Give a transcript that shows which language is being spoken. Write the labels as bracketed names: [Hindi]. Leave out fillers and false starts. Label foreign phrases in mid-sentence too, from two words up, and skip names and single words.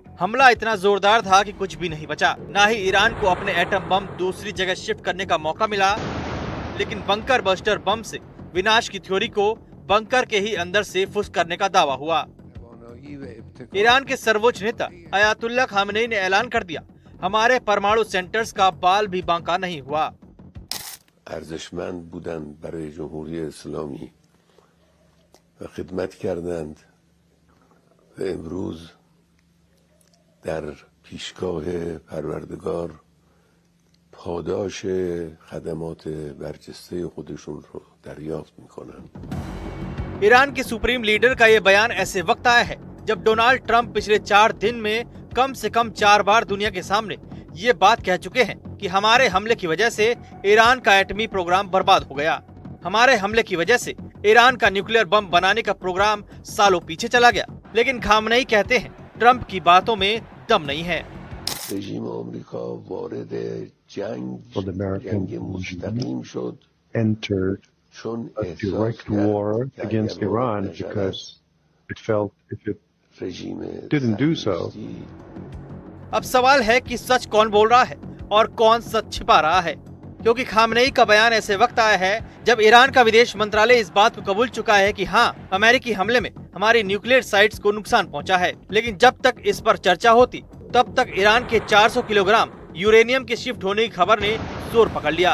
[Hindi] हमला इतना जोरदार था कि कुछ भी नहीं बचा, ना ही ईरान को अपने एटम बम दूसरी जगह शिफ्ट करने का मौका मिला। लेकिन बंकर बस्टर बम से विनाश की थ्योरी को बंकर के ही अंदर से फुस करने का दावा हुआ। ईरान के सर्वोच्च नेता अयातुल्लाह खामेनेई ने ऐलान कर दिया, हमारे परमाणु सेंटर्स का बाल भी बांका नहीं हुआ। [Persian] ارزشمند بودند برای جمهوری اسلامی و خدمت کردند و امروز در پیشگاه پروردگار پاداش خدمات برجسته خودشون رو دریافت میکنند। [Hindi] ईरान के सुप्रीम लीडर का ये बयान ऐसे वक्त आया है जब डोनाल्ड ट्रंप पिछले 4 दिन में कम से कम 4 बार दुनिया के सामने ये बात कह चुके हैं कि हमारे हमले की वजह से ईरान का एटमी प्रोग्राम बर्बाद हो गया। हमारे हमले की वजह से ईरान का न्यूक्लियर बम बनाने का प्रोग्राम सालों पीछे चला गया। लेकिन खामेनेई कहते हैं ट्रंप की बातों में दम नहीं है। [Persian] رژیم آمریکا وارد جنگ مستقیم شد [English] entered [Persian] چون [English] a direct war against Iran because it felt if it didn't do so, [Hindi] अब सवाल है कि सच कौन बोल रहा है और कौन सच छिपा रहा है, क्योंकि खामेनेई का बयान ऐसे वक्त आया है जब ईरान का विदेश मंत्रालय इस बात को कबूल चुका है कि हाँ, अमेरिकी हमले में हमारी [English] nuclear sites [Hindi] को नुकसान पहुंचा है। लेकिन जब तक इस पर चर्चा होती तब तक ईरान के 400 किलोग्राम यूरेनियम के शिफ्ट होने की खबर ने जोर पकड़ लिया।